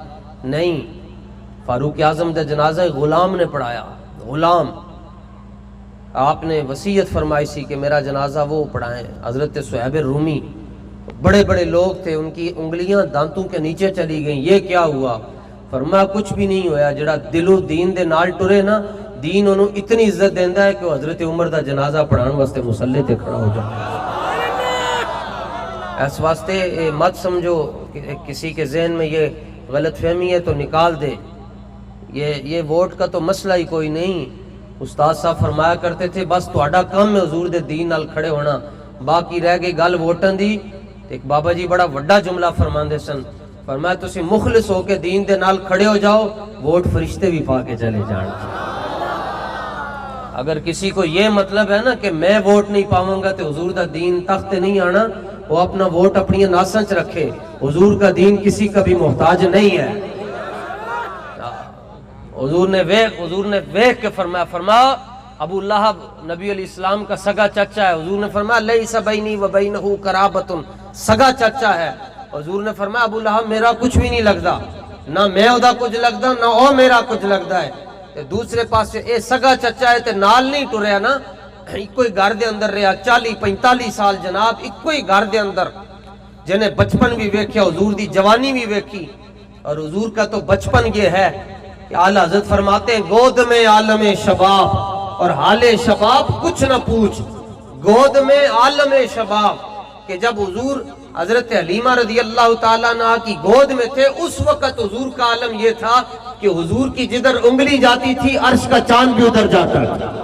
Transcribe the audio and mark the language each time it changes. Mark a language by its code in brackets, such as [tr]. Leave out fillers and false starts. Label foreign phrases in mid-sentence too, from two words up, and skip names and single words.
[pa] نہیں، فاروق اعظم دا جنازہ غلام نے پڑھایا، غلام۔ [ur] آپ نے وصیت فرمائی سی کہ میرا جنازہ وہ پڑھائیں۔ حضرت صہیب رومی بڑے بڑے لوگ تھے، ان کی انگلیاں دانتوں کے نیچے چلی گئیں، یہ کیا ہوا؟ [pa] فرمایا کچھ بھی نہیں ہویا، جڑا دل و دین دے نال ٹرے نا، دین انہوں اتنی عزت دیندا ہے کہ وہ حضرت عمر دا جنازہ پڑھان واسطے مصلی تے کھڑا ہو جائے۔ [ur] اس واسطے مت سمجھو کہ کسی کے ذہن میں یہ غلط فہمی ہے تو نکال دے، یہ ووٹ کا تو مسئلہ ہی کوئی نہیں۔ استاد صاحب فرمایا کرتے تھے [pa] بس تہاڈا کام ہے حضور دے دین نال کھڑے ہونا، باقی رہ گئی گل ووٹاں دی۔ ایک بابا جی بڑا وڈا جملہ فرماندے سن، فرمایا تسی مخلص ہو کے دین دے نال کھڑے ہو جاؤ، ووٹ فرشتے بھی پا کے چلے جان۔ [ur] اگر کسی کو یہ مطلب ہے نا کہ میں ووٹ نہیں پاؤں گا تو [pa] حضور دا دین تخت نہیں آنا، [ur] وہ اپنا ووٹ اپنی ناساں چ رکھے، حضور کا دین کسی کا بھی محتاج نہیں ہے۔ حضور نے ویکھ کے فرمایا ابو لہب نبی علیہ السلام کا سگا چچا ہے، حضور نے فرمایا [ar] لیس بینی و بینہ قرابۃ، [ur] سگا چچا ہے۔ [pa] حضور نے فرمایا ابو لہب میرا کچھ بھی نہیں لگدا، نہ میں اودا کچھ لگدا نہ او میرا کچھ لگدا ہے۔ تے دوسرے پاسے اے سگا چچا ہے تے نال نہیں ٹریا نا، ایک ہی گھر دے اندر رہیا 40-45 سال جناب، ایک ہی گھر دے اندر، جنہیں بچپن بھی ویکھیا، حضور دی جوانی بھی ویکھی۔ [ur] اور حضور کا تو بچپن یہ ہے کہ اعلیٰ حضرت فرماتے ہیں گود میں عالم شباب اور حال شباب کچھ نہ پوچھ، گود میں عالم شباب، کہ جب حضور حضرت حلیمہ رضی اللہ تعالیٰ عنہ کی گود میں تھے اس وقت حضور کا عالم یہ تھا کہ حضور کی جدھر انگلی جاتی تھی عرش کا چاند بھی ادھر جاتا تھا۔